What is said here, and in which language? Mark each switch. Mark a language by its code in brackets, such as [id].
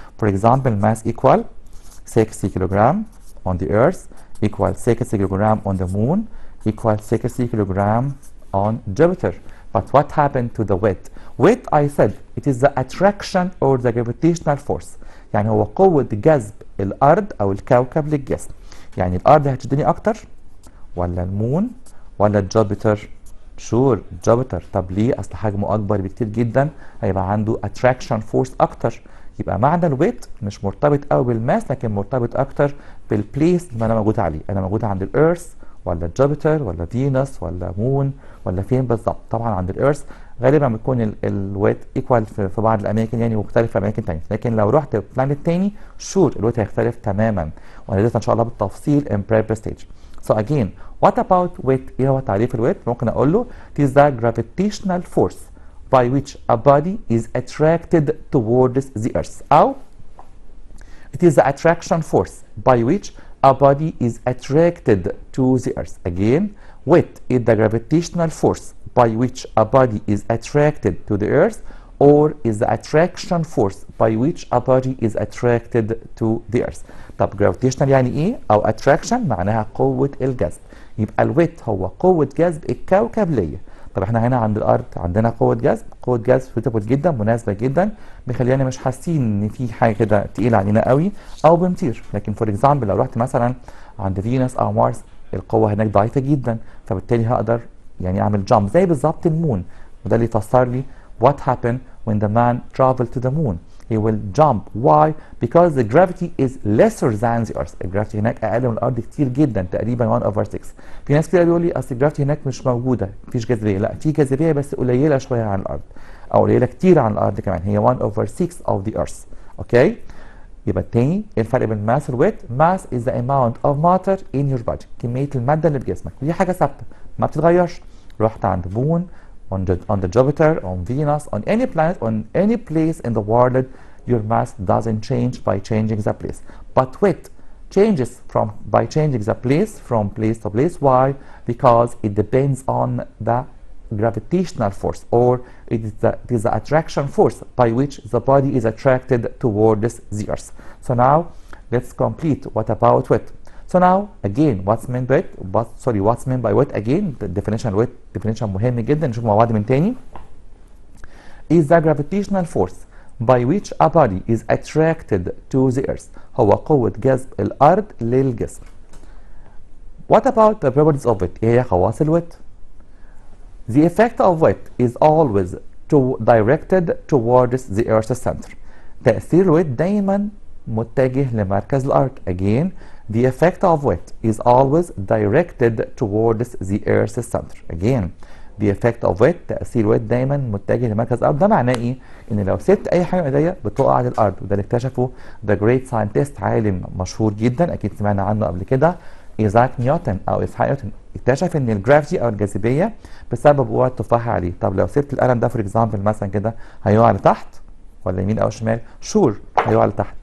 [en] For example, mass equal 60 kilogram on the earth, equal 60 kilogram on the moon, equal 60 kilogram on Jupiter. But what happened to the weight? Weight, I said, it is the attraction or the gravitational force. [ar] يعني هو قوة جذب الأرض أو الكوكب للجسم. يعني الأرض هتشدني أكتر ولا المون ولا جوبيتر؟ شور جوبيتر. طب ليه؟ أصل حجمه أكبر بكتير جدا، هيبقى عنده [en] attraction force [ar] أكتر. يبقى معنى الويت مش مرتبط قوي بالماس، لكن مرتبط أكتر بالبليس اللي أنا موجود عليه. أنا موجود عند الإيرث ولا جوبيتر ولا فينوس ولا مون ولا فين بالظبط؟ طبعا عند الإيرث غالبا بيكون الويت ايكوال في بعض الاماكن يعني، مختلف في اماكن ثانيه. لكن لو رحت بلانيت تاني شور الويت هيختلف تماما، وهندرسها ان شاء الله بالتفصيل [en] in prep stage. So again, what about weight؟ [ar] ايه هو تعريف الويت؟ ممكن اقول له [en] it is the gravitational force by which a body is attracted towards the earth. او it is the attraction force by which a body is attracted to the earth. Again, weight is the gravitational force by which a body is attracted to the earth, or is the attraction force by which a body is attracted to the earth. [ar] طب gravitational يعني ايه؟ او attraction معناها قوة الجذب. يبقى الويت هو قوة جذب الكوكب ليا. طب احنا هنا عند الارض عندنا قوة جذب، قوة جذب suitable جدا، مناسبة جدا، مخلينا مش حاسين ان في حاجة كده تقيلة علينا قوي او بنطير. لكن فور اكزامبل لو رحت مثلا عند فينوس او مارس القوة هناك ضعيفة جدا، فبالتالي هقدر يعني اعمل جامب زي بالظبط المون. وده اللي يفسر لي [en] what happened when the man traveled to the moon. He will jump. Why? Because the gravity is lesser than the earth. [ar] الجرافيتي هناك اقل من الارض كتير جدا، تقريبا 1/6. في ناس كده بيقول لي اصل الجرافيتي هناك مش موجوده، مفيش جاذبيه. لا، في جاذبيه بس قليله شويه عن الارض، او قليله كتير عن الارض كمان، هي 1/6 [en] of the earth. [ar] اوكي؟ يبقى التاني ايه الفرق بين ماس والويت؟ ماس [en] is the amount of matter in your body، [ar] كميه الماده اللي في جسمك، ودي حاجه ثابته ما بتتغيرش. رحت عند [en] Moon on the Jupiter, on Venus, on any planet, on any place in the world, your mass doesn't change by changing the place. But weight changes by changing the place from place to place. Why? Because it depends on the gravitational force, or it is the attraction force by which the body is attracted towards the earth. So now let's complete. What about weight? So now again, what's meant by weight again? The definition of weight definition [ar] مهم جدا، نشوف مع بعض من تاني. [en] is the gravitational force by which a body is attracted to the earth. [ar] هو قوة جذب الأرض للجسم. [en] What about the properties of it؟ [ar] إيه هي خواص الويت؟ [en] The effect of weight is always directed towards the earth's center. [ar] تأثير الويت دايما متجه لمركز الأرض. [en] Again, the effect of weight is always directed towards the earth's center. Again, the effect of weight، تأثير weight [ar] دايما متجه لمركز الأرض. ده معناه إيه؟ إن لو سبت أي حاجة من إيديا بتقع على الأرض، وده اللي اكتشفه [en] the great scientist، [ar] عالم مشهور جدا أكيد سمعنا عنه قبل كده، إيزاك نيوتن أو إسحاق نيوتن. اكتشف إن الجرافيتي أو الجاذبية بسبب وقوع التفاحة عليه. طب لو سبت القلم ده فور إكزامبل مثلا كده، هيقع لتحت ولا يمين أو شمال؟ شور هيقع لتحت.